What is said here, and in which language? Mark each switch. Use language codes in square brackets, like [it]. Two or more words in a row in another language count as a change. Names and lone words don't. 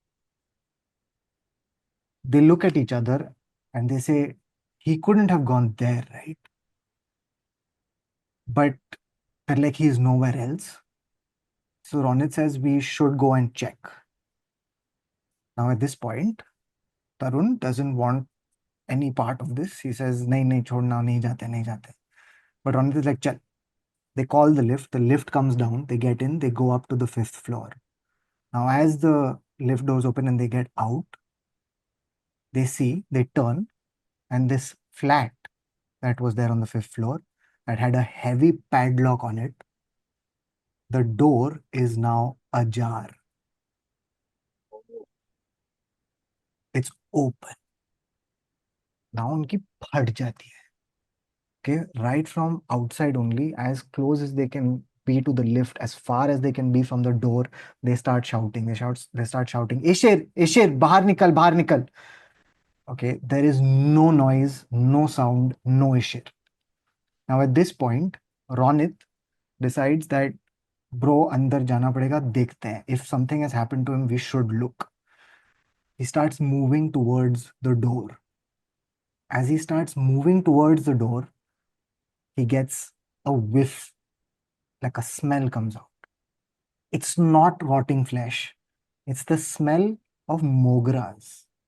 [en] They look at each other and they say, he couldn't have gone there, right? But they're like, he's nowhere else. So Ronit says, we should go and check. Now, at this point, Tarun doesn't want any part of this. He says, [hi] नहीं, नहीं, छोड़ना, नहीं जाते, नहीं जाते. [en] But Ronit is like, chal. They call the lift. The lift comes down. They get in. They go up to the fifth floor. Now, as the lift doors open and they get out, they turn, and this flat that was there on the fifth floor that had a heavy padlock on it, the door is now ajar. It's open. [hi] Now उनकी फट जाती है. [en] Okay, right from outside only, as close as they can be to the lift, as far as they can be from the door, they start shouting. They start shouting, Ishir, Ishir, [hi] बाहर निकल, बाहर निकल. [en] Okay, there is no noise, no sound, no Ishir. Now at this point, Ronit decides that, bro, [hi] अंदर जाना पड़ेगा, देखते हैं. [en] If something has happened to him, we should look. He starts moving towards the door. As he starts moving towards the door, he gets a whiff, like a smell comes out. It's not rotting flesh. It's the smell of mogras.